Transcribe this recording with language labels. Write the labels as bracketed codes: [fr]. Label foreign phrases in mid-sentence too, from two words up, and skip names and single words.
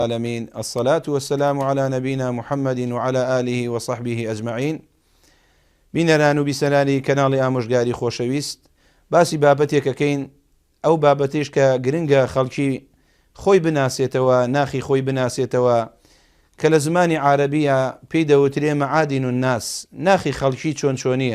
[ar] العالمين الصلاة والسلام على نبينا محمد وعلى آله وصحبه أجمعين. [ckb] بینەران و بیسەرانی کەناڵی ئامۆژگاری خۆشەویست، باسی بابەتێکەکەین، ئەو بابەتێش کە گرنگە خەڵکی خۆی بناسێتەوە، ناخی خۆی بناسێتەوە، کە لە زمانی عارەبیە پێی دەوترێ [ar] مەعادین الناس، [ckb] ناخی خەڵکی چۆن چۆنیە.